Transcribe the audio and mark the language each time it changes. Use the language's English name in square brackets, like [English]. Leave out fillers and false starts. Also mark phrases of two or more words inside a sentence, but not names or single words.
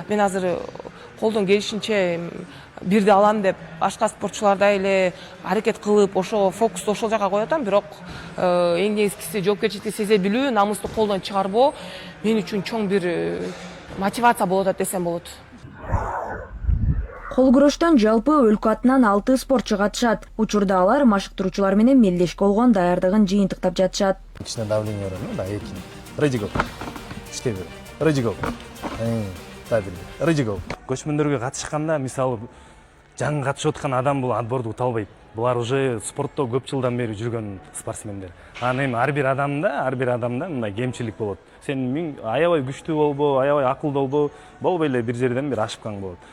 [Kyrgyz] Мен азыр колдон келишинче бирди алам деп башка спортчулардай эле аракет кылып, ошо фокусту ошол жака коюп атам, бирок эң негизгиси жоопкерчиликти сезе билүү, намысту колдон чыгарбоо мен үчүн чоң бир мотивация болуп атат десем болот. Кол күрөштөн жалпы өлкө атынан 6 спортчу катышат. Учурда алар машыктыруучулар менен мелдешке болгон даярдыгын жыйынтыктап жатышат. Кичине давление бар, да, эки. [English] Ready go. [Kyrgyz] Иштей бер. [English] Ready go. Ready go. [Kyrgyz] Көчмөндөргө катышканда, мисалы, жаңы катышып аткан адам бул отборду ута албайт. Булар уже спортто көп жылдан бери жүргөн спортсмендер. Анан эми ар бир адамда мындай кемчилик болот. Сен аябай күчтүү болбо, аябай акылдуу болбо, болбой эле бир жерден бир ашып калган болот.